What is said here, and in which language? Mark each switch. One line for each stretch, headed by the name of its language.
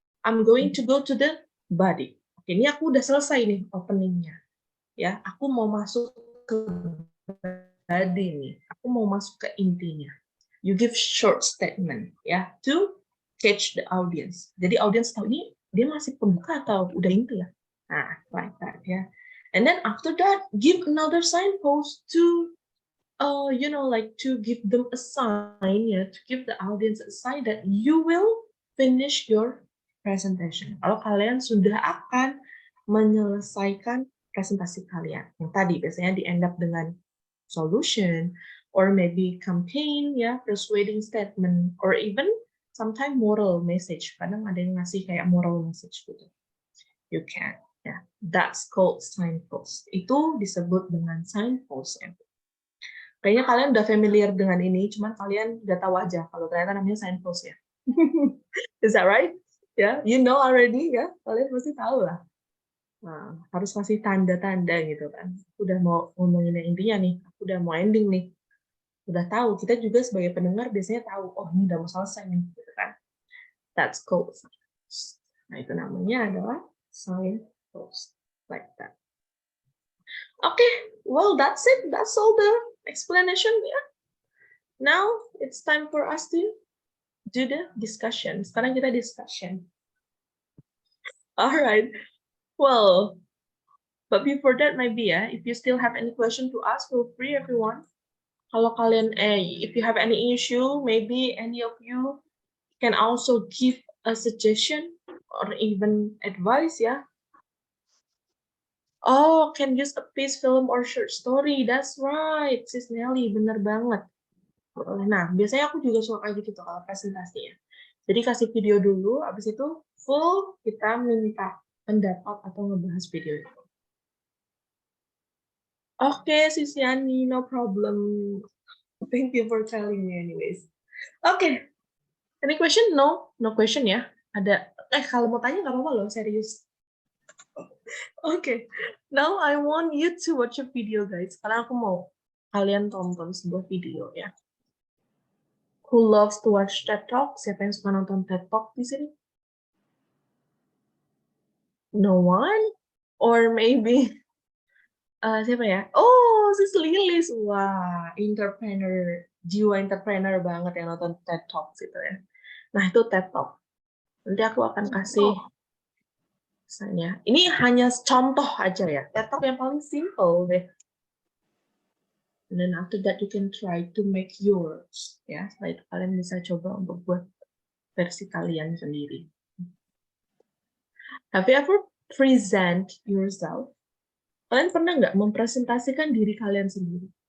English: I'm going to go to the body.
Indonesian: Oke, ini aku udah selesai nih openingnya. Ya, aku mau masuk ke body nih. Aku mau masuk ke intinya.
English: You give short statement, ya, to catch the audience.
Indonesian: Jadi audience tahu ini dia masih pembuka atau udah inti ya.
English: Nah, like that ya. And then after that, give another signpost to like to give them a sign, to give the audience a sign that you will finish your presentation.
Indonesian: Kalau kalian sudah akan menyelesaikan presentasi kalian. Yang tadi biasanya di
English: end up dengan solution, or maybe campaign, persuading statement, or even sometimes moral message.
Indonesian: Kadang ada yang ngasih kayak moral message gitu.
English: You can, that's called signpost.
Indonesian: Itu disebut dengan signpost. Kayaknya kalian udah familiar dengan ini, cuman kalian udah tahu aja kalau ternyata namanya signpost ya.
English: Is that right? You know already
Indonesian: ya, kalian pasti tahu lah. Nah, harus kasih tanda-tanda gitu kan. Udah mau ngomongin yang intinya nih, aku udah mau ending nih. Udah tahu, kita juga sebagai pendengar biasanya tahu, oh ini udah mau selesai nih, gitu kan.
English: That's called signpost.
Indonesian: Nah, itu namanya adalah
English: signpost, like that. Okay, well that's it. That's all the explanation. Now it's time for us to do the discussion.
Indonesian: Sekarang kita discussion.
English: All right. Well, but before that maybe if you still have any question to ask, feel free everyone.
Indonesian: Kalau kalian
English: if you have any issue, maybe any of you can also give a suggestion or even advice Oh, can use a piece, film, or short story. That's right, Sis Nelly,
Indonesian: bener banget. Nah, biasanya aku juga suka kayak gitu kalau presentasinya. Jadi kasih video dulu, habis itu full kita minta pendapat atau ngebahas video itu.
English: Oke, Sis Yani, no problem. Thank you for telling me anyways. Oke, any question?
Indonesian: No question ya. Ada, kalau mau tanya nggak apa-apa loh, serius.
English: Okay, now I want you to watch a video, guys.
Indonesian: Karena aku mau kalian tonton sebuah video ya.
English: Who loves to watch TED Talk?
Indonesian: Siapa yang suka nonton TED Talk di sini?
English: No one? Or maybe
Indonesian: siapa ya? Oh, Sis Lilis. Wah, entrepreneur, jiwa entrepreneur banget yang nonton TED Talk gitu ya. Nah, itu TED Talk. Nanti aku akan kasih misalnya. Ini hanya contoh aja ya. TED Talk yang paling simple deh.
English: And then after that you can try to make yours.
Indonesian: Ya, setelah itu kalian bisa coba untuk buat versi kalian sendiri.
English: Have you ever present yourself?
Indonesian: Kalian pernah nggak mempresentasikan diri kalian sendiri?